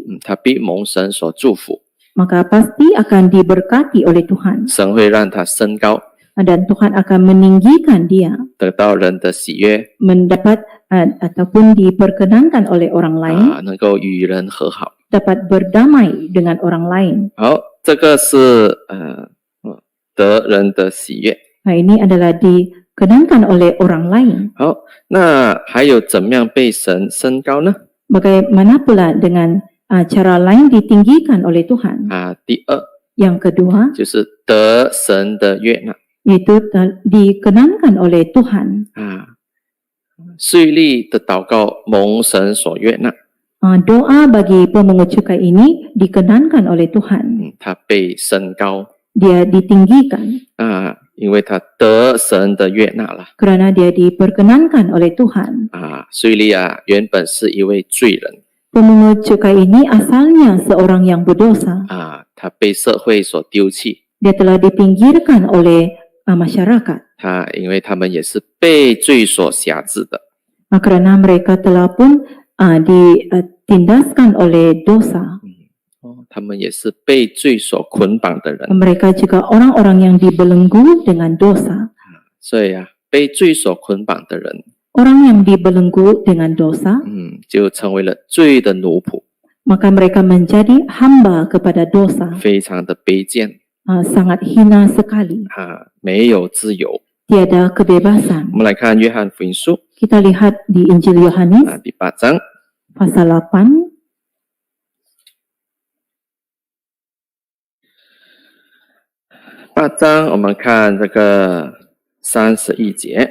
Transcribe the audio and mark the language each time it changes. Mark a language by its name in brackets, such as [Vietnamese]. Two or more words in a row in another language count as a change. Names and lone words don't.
[Chinese] 他必蒙神所祝福， [Malay] maka pasti akan diberkati oleh Tuhan. [Chinese] 神会让他升高， [Malay] Dan Tuhan akan meninggikan dia, [Chinese] 得到人的喜悦， [Malay] mendapat ataupun diperkenankan oleh orang lain, [Chinese] 能够与人和好。 [Malay] dapat berdamai dengan orang lain. [Chinese] 好，这个是得人的喜悦。 [Malay] Ini adalah dikenankan oleh orang lain. [Chinese] 好，那还有怎么样被神升高呢？ [Malay] Bagaimana pula dengan cara lain ditinggikan oleh Tuhan? [Chinese] 第二 [Malay] Yang kedua, [Chinese] 就是得神的悦纳 [Malay] yaitu dikenankan oleh Tuhan. [Chinese] 税吏的祷告蒙神所悦纳， [Malay] Doa bagi pemungut cukai ini dikenankan oleh Tuhan. [Chinese] 他被升高 [Malay] Dia ditinggikan [Chinese] 因为他得神的悦纳了 [Malay] kerana dia diperkenankan oleh Tuhan. [Chinese] 税吏原本是一位罪人 [Malay] Pemungut cukai ini asalnya seorang yang berdosa. [Chinese] 他被社会所丢弃， [Malay] Dia telah dipinggirkan oleh masyarakat. [Chinese] 因为他们也是被罪所辖制的， [Malay] Kerana mereka telah pun ditindaskan oleh dosa. [Chinese] 他们也是被罪所捆绑的人， [Malay] Mereka juga orang-orang yang dibelenggu dengan dosa. [Chinese] 所以被罪所捆绑的人， [Malay] Orang yang dibelenggu dengan dosa, [Chinese] 就成为了罪的奴仆， [Malay] maka mereka menjadi hamba kepada dosa. [Chinese] 非常的卑贱 [Malay] Sangat hina sekali. [Chinese] 没有自由。 [Malay] Tiada kebebasan. [Chinese] 我们来看约翰福音书 [Malay] Kita lihat di Injil Yohanes [Chinese] 第8章 [Malay] pasal 8, [Chinese] 8章，我们看这个31节。